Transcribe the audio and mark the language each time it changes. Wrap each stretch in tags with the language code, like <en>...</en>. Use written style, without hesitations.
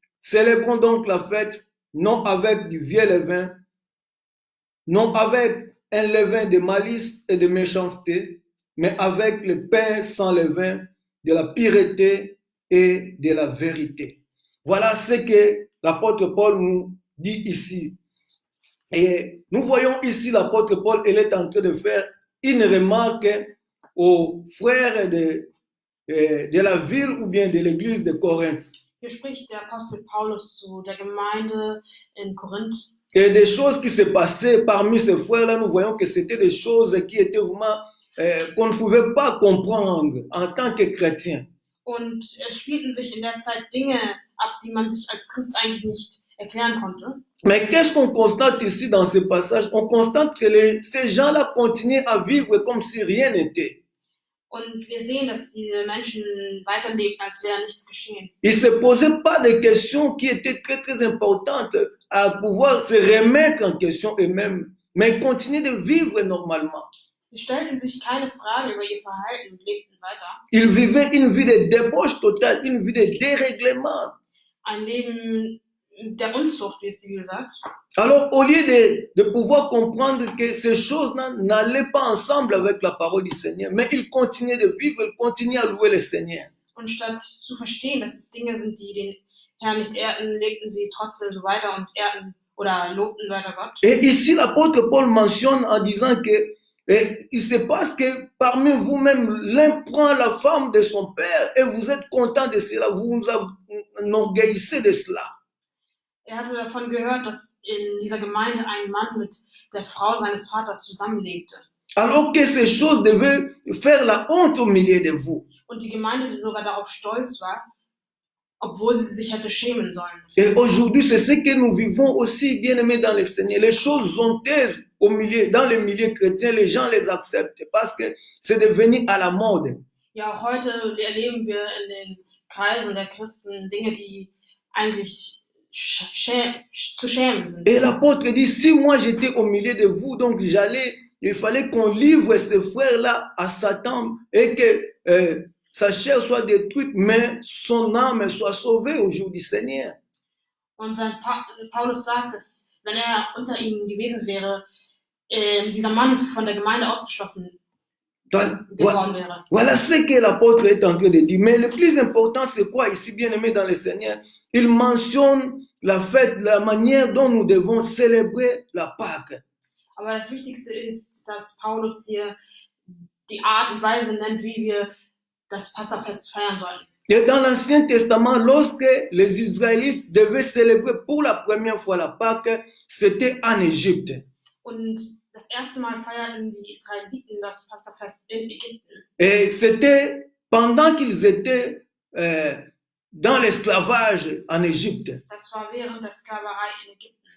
<fr>Célébrons donc la fête, non avec du vieux levain, non avec un levain de malice et de méchanceté, mais avec le pain sans levain, de la pureté et de la vérité. Voilà ce que l'apôtre Paul nous dit ici. Et nous voyons ici l'apôtre Paul, il est en train de faire une remarque aux frères de la ville ou bien de l'église de Corinthe.</fr> <de>Hier spricht der Apostel Paulus zu der Gemeinde in Korinth.</de> <fr>Et des choses qui se passaient parmi ces frères-là, nous voyons que c'était des choses qui étaient vraiment qu'on ne pouvait pas comprendre en tant que chrétien.</fr> <de>Und es spielten sich in der Zeit Dinge ab, die man sich als Christ eigentlich nicht erklären konnte.</de> <fr>Mais qu'est-ce qu'on constate ici dans ce passage? On constate que ces gens-là continuaient à vivre comme si rien n'était.</fr> <de>Und wir sehen, dass diese Menschen weiterleben, als wäre nichts geschehen.</de> <fr>Ils ne se posaient pas de questions qui étaient très très importantes à pouvoir se remettre en question eux-mêmes, mais ils continuaient de vivre normalement.</fr> <de>Sie stellten sich keine Fragen über ihr Verhalten und lebten weiter.</de> <fr>Ils vivaient une vie de débauche totale, une vie de dérèglement.</fr> <de>Ein Leben der Unzucht, wie es die Bibel sagt.</de> <fr>Alors, au lieu de pouvoir comprendre que ces choses n'allaient pas ensemble avec la parole du Seigneur, mais ils continuaient de vivre, ils continuaient à louer le Seigneur.</fr> <de>Und statt zu verstehen, dass es Dinge sind, die den Herrn nicht ehrten, lebten sie trotzdem so weiter und ehrten oder lobten weiter Gott.</de> <fr>Et ici, l'apôtre Paul mentionne en disant que il se passe que parmi vous-même, l'un prend la femme de son père et vous êtes content de cela, vous vous enorgueillissez de cela.</fr> <de>Hatte davon gehört, dass in dieser Gemeinde ein Mann mit der Frau seines Vaters zusammenlebte.</de> <fr>Alors que ces choses devaient faire la honte au milieu de vous.</fr> <de>Und die Gemeinde sogar darauf stolz war, obwohl sie sich hätte schämen sollen.</de> <fr>Et aujourd'hui, c'est ce que nous vivons aussi, bien-aimés dans le Seigneur. Les choses honteuses au milieu, dans les milieux chrétiens, les gens les acceptent parce que c'est devenu à la mode.</fr> <de>Ja, auch heute erleben wir in den Kreisen der Christen Dinge, die eigentlich zu schämen sind.</de> <fr>Et l'apôtre dit, si moi j'étais au milieu de vous, donc il fallait qu'on livre ces frères-là à Satan et que sa chair soit détruite, mais son âme soit sauvée au jour du Seigneur.</fr> <de>Und Paulus sagt, dass wenn unter ihnen gewesen wäre, dieser Mann von der Gemeinde ausgeschlossen geworden wäre.</de> <fr>Voilà ce que l'apôtre est en train de dire. Mais le plus important, c'est quoi ici, bien-aimé dans le Seigneur? Il mentionne la fête, la manière dont nous devons célébrer la Pâque.</fr> <de>Aber das Wichtigste ist, dass Paulus hier die Art und Weise nennt, wie wir das Passafest feiern sollen.</de> <fr>Et dans l'Ancien Testament, lorsque les Israélites devaient célébrer pour la première fois la Pâque, c'était en Égypte.</fr> <de>Und das erste Mal feierten die Israeliten das Passafest in Ägypten.</de> <fr>Et c'était pendant qu'ils étaient dans l'esclavage en Égypte.</fr> <de>Das war während der Sklaverei in Ägypten.</de>